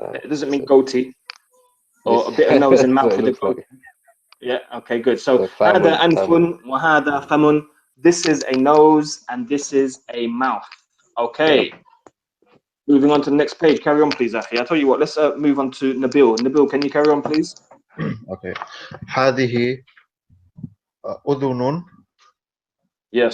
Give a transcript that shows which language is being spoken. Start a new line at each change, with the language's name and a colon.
English: It doesn't mean goatee or a bit of nose and mouth with a goat. Like. Yeah. Okay. Good.
Arabic: So هذا أنف وهذا فم.
English: This is a nose and this is a mouth. Okay. Moving on to the next page. Carry on, please, Akhi. I'll tell you what. Let's move on to Nabil. Nabil, can you carry on, please?
Arabic: Okay. هذه أذن.
English: Yes.